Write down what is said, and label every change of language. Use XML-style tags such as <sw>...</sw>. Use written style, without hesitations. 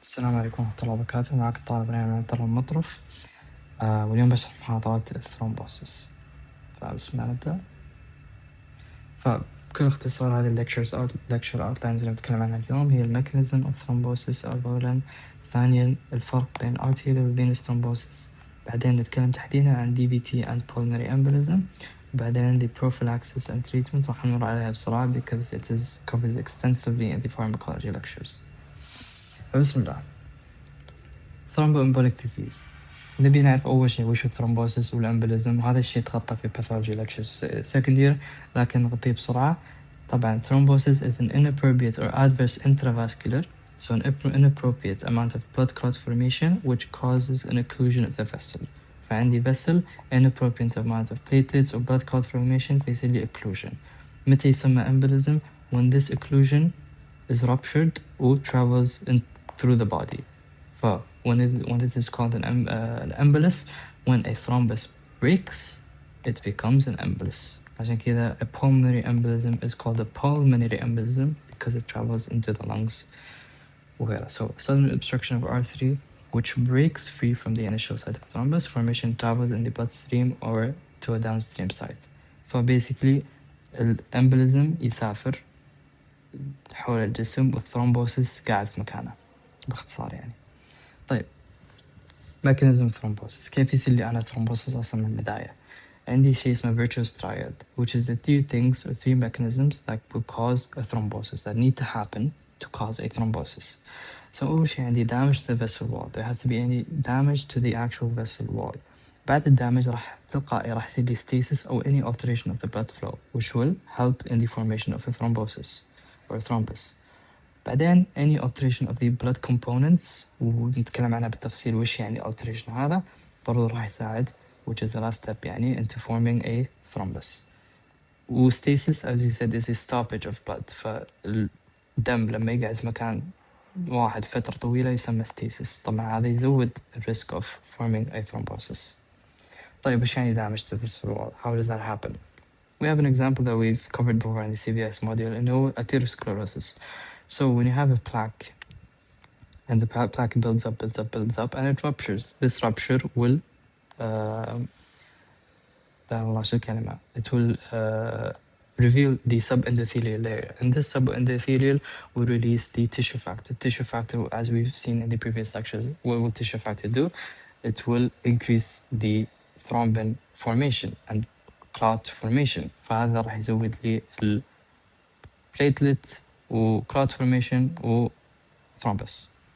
<ar>السلام عليكم ورحمة الله وبركاته. معك الطالب ريان عبد الله المطرف. واليوم بشرح محاضرة الثرومبوسيس. فبسم الله نبدأ. فبكل اختصار هذه</ar> <en>lecture outlines</en> <ar>اللي بنتكلم عنها اليوم هي</ar> <en>mechanism of thrombosis</en> <ar>أولا، ثانيا الفرق بين</ar> <en>arterial venous thrombosis،</en> <ar>بعدين نتكلم تحديدا عن</ar> <en>DVT and pulmonary embolism،</en> <ar>وبعدين</ar> <en>the prophylaxis and treatment</en> <ar>راح نمر عليها بسرعة</ar> <en>because it is covered extensively in the pharmacology lectures.</en> <ar>فبسم الله.</ar> <en>thromboembolic disease.</en> <ar>نبي نعرف أول شيء وش الثرومبوسيس والأمبوليزم، وهذا الشيء تغطى في</ar> <en>pathology lectures</en> <ar>في</ar> <en>second year</en> <ar>لكن نغطيه بسرعة.</ar> <en>طبعا thrombosis is an inappropriate or adverse intravascular, so an inappropriate amount of blood clot formation which causes an occlusion of the vessel.</en> <ar>فعندي</ar> <en>vessel inappropriate amount of platelets or blood clot formation</en> <ar>فيصير لي</ar> <en>occlusion.</en> <ar>متى يسمى</ar> <en>embolism؟ when this occlusion is ruptured or travels through the body. when it is called an embolus, when a thrombus breaks, it becomes an embolus.</en> <ar>عشان كذا</ar> <en>a pulmonary embolism is called a pulmonary embolism because it travels into the lungs</en> <ar>وغيرها.</ar> <en>So sudden obstruction of artery which breaks free from the initial site of thrombus formation travels in the bloodstream or to a downstream site. Basically</en> <ar>الامبوليزم يسافر حول الجسم والثرومبوسيس قاعد في مكانه باختصار يعني. طيب</ar> <en>mechanism thrombosis.</en> <ar>كيف يصير لي أنا</ar> <en>thrombosis</en> <ar>أصلا من البداية؟ عندي شيء اسمه</ar> <en>virtuous triad which is the three things or three mechanisms that will cause a thrombosis that need to happen to cause a thrombosis. So</en> <ar>أول شيء عندي</ar> <en>damage to the vessel wall. There has to be any damage to the actual vessel wall.</en> <ar>بعد الدامج راح تلقائي راح يصير لي</ar> <en>stasis</en> <ar>أو</ar> <en>any alteration of the blood flow which will help in the formation of a thrombosis or thrombus.</en> <ar>بعدين</ar> <en>any alteration of the blood components</en> <ar>ونتكلم عنها بالتفصيل وش يعني</ar> <en>alteration</en> <ar>هذا برضو راح يساعد</ar> <en>which is the last step</en> <ar>يعني</ar> <en>into forming a thrombus. stasis as you said is a stoppage of blood.</en> <ar>فالدم لما يقعد في مكان واحد فترة طويلة يسمى stasis. طبعا هذا يزود</ar> <en>risk of forming a thrombosis. طيب وش يعني damage to the vessel wall? How does that happen? We have an example that we've covered before in the CVS module and</en> <ar>هو</ar> <en>atherosclerosis. So when you have a plaque and the plaque builds up and it ruptures, this rupture will it will reveal the subendothelial layer, and this subendothelial will release the tissue factor. Tissue factor, as we've seen in the previous lectures, what will tissue factor do? It will increase the thrombin formation and clot formation.</en> <ar>فهذا راح يزود لي platelet و</ar> <en>clot formation</en> <ar>و thrombus.</ar>